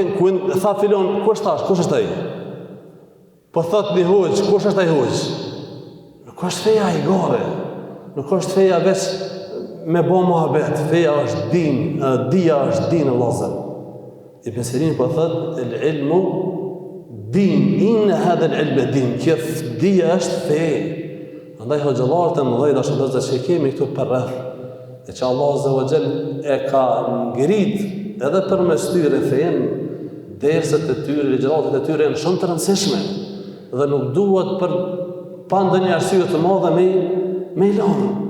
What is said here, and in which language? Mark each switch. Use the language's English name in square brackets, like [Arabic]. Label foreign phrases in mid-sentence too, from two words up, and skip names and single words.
[Albanian] Tha filon, kush thash? Kush është ai? Po thot një hoxh, kush është ai hoxh? Nuk është feja i gore. Nuk është feja veç me bo muhabet. Feja është din, dia është din e vëllezër. [Arabic] Ibn Sirin [Albanian] po thot, [Arabic] العلم دين، إن هذا العلم دين. [Albanian] Kjo dia është fe. Andaj hoxhallarët e mëdhej dashur vëllezër që kemi këtu për rreth, e që Allah [Arabic] عز وجل [Albanian] e ka ngrit edhe përmes tyre fejen, derset e tyre, ligjëratat e tyre janë shumë të rëndësishme dhe nuk duhet për pa ndonjë arsye të madhe me i lanë.